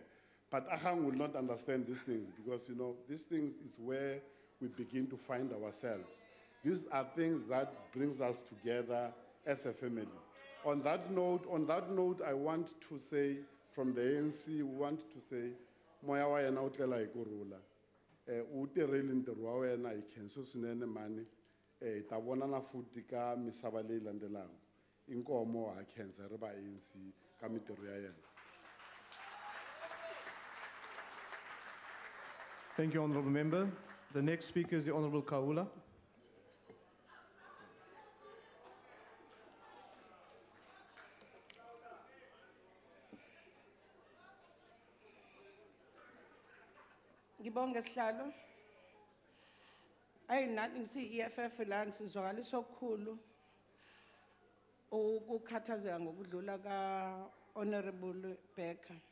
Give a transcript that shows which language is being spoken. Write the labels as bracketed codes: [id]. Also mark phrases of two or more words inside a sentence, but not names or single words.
[en] But Ahang will not understand these things because, you know, these things is where we begin to find ourselves. These are things that brings us together as a family. On that note, I want to say, from the ANC, we want to say, [ts] moya wa yena o tlela hi kurhula u tirhile ntirho wa wena hi khenso swinene mani hi ta vonana futhi ka misava leyi landzelaka inkomo ha khensa ri va ANC ka mitirho ya yena. [en] Thank you, Honourable Member. The next speaker is the Honourable Kaula. [zu] Ngibonge sihlalo. Ayi nathi ngisi EFF la ngisizwakalisa okukhulu ukukhathazeka ngokudlula ka Honorable Becker.